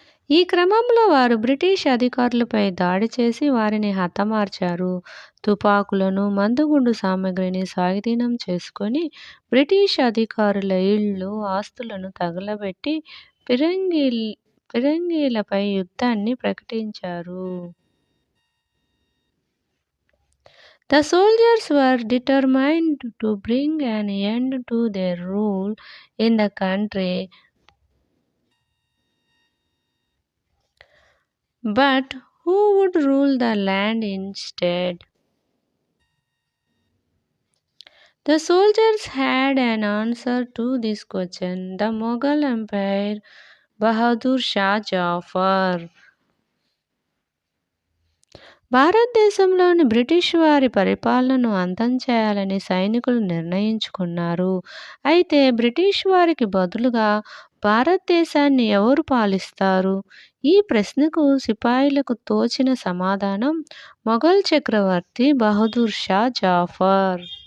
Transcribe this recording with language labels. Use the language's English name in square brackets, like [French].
[Telugu] ఈ క్రమంలో వారు బ్రిటిష్ అధికారులపై దాడి చేసి వారిని హతమార్చారు. తుపాకులను, మందుగుండు సామగ్రిని స్వాధీనం చేసుకొని బ్రిటిష్ అధికారుల ఇళ్ళు, ఆస్తులను తగలబెట్టి ఫిరంగీలపై యుద్ధాన్ని ప్రకటించారు. [English] The soldiers were determined to bring an end to their rule in the country. But who would rule the land instead? The soldiers had an answer to this question: the Mughal Emperor Bahadur Shah Jafar. [Telugu] భారతదేశంలోని British వారి పరిపాలనను అంతం చేయాలని సైనికులు నిర్ణయించుకున్నారు. అయితే British వారికి బదులుగా భారతదేశాన్ని ఎవరు పాలిస్తారు? ఈ ప్రశ్నకు సిపాయిలకు తోచిన సమాధానం మొఘల్ చక్రవర్తి బహదూర్ షా జాఫర్.